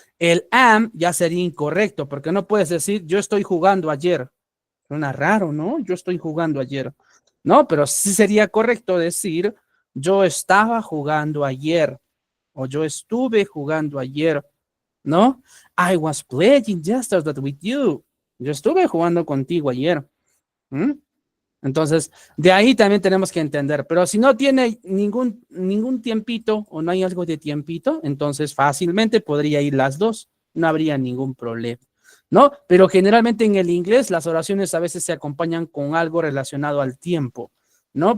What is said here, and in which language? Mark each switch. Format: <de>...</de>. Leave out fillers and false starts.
<es>El am ya sería incorrecto, porque no puedes decir yo estoy jugando ayer. Suena raro, ¿no? Yo estoy jugando ayer. No, pero sí sería correcto decir yo estaba jugando ayer o yo estuve jugando ayer, ¿no?</es> <en>I was playing yesterday with you.</en> <es>Yo estuve jugando contigo ayer. ¿Mm? Entonces, de ahí también tenemos que entender, pero si no tiene ningún tiempito o no hay algo de tiempito, entonces fácilmente podría ir las dos, no habría ningún problema, ¿no? Pero generalmente en el inglés las oraciones a veces se acompañan con algo relacionado al tiempo, ¿no?</es>